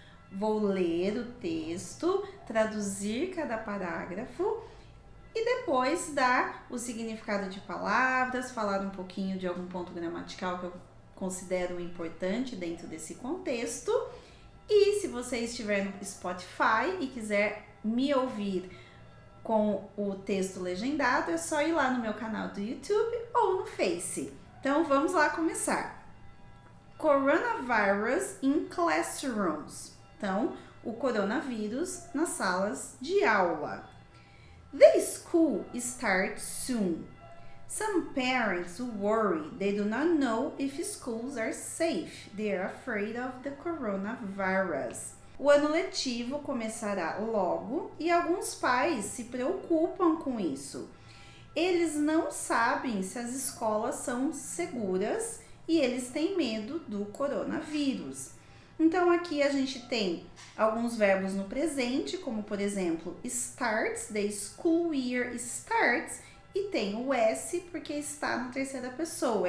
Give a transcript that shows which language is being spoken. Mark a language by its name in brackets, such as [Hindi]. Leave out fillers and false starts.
[Portuguese] Vou ler o texto, traduzir cada parágrafo e depois dar o significado de palavras, falar um pouquinho de algum ponto gramatical que eu considero importante dentro desse contexto. E se você estiver no Spotify e quiser me ouvir com o texto legendado, é só ir lá no meu canal do YouTube ou no Face. Então vamos lá começar. [English] Coronavirus in classrooms. [Portuguese] Então, o coronavírus nas salas de aula. [English] The school starts soon. Some parents worry they do not know if schools are safe. They are afraid of the coronavirus. [Portuguese] O ano letivo começará logo e alguns pais se preocupam com isso. Eles não sabem se as escolas são seguras e eles têm medo do coronavírus. Então aqui a gente tem alguns verbos no presente, como por exemplo, starts, [English] the school year starts, [Portuguese] e tem o S porque está na terceira pessoa.